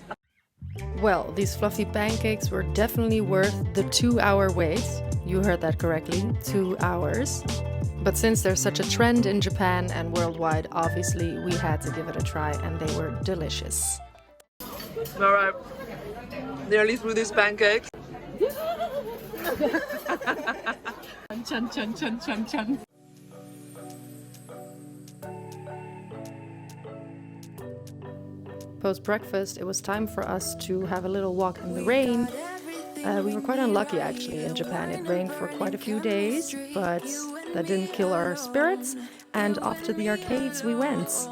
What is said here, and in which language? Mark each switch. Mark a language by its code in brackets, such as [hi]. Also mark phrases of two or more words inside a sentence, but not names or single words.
[en] Well, these fluffy pancakes were definitely worth the 2-hour wait. You heard that correctly, 2 hours. But since there's such a trend in Japan and worldwide, obviously we had to give it a try and they were delicious. Alright, nearly through these pancakes. Chun chun chun chun chun. Post-breakfast, it was time for us to have a little walk in the rain. We were quite unlucky actually in Japan. It rained for quite a few days, but that didn't kill our spirits, and off to the arcades we went.